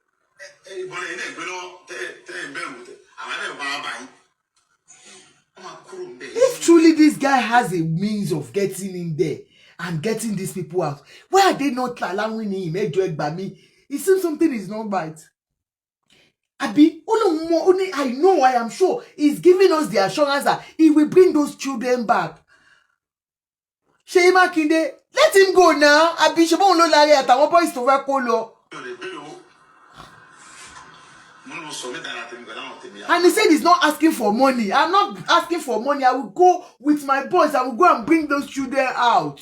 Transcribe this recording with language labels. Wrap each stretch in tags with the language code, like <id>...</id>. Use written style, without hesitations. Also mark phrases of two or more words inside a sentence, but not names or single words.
<en>If truly this guy has a means of getting in there and getting these people out, why are they not allowing him? It seems something is not right. Abi, I know, I am sure he's giving us the assurance that he will bring those children back. Seyi Makinde, let him go now.</en> <yo>Abi, Shebon lo lare àtàwọn boys tó fẹ́ kó lọ.</yo> <en>And he said he's not asking for money. I'm not asking for money. I will go with my boys. I will go and bring those children out.</en>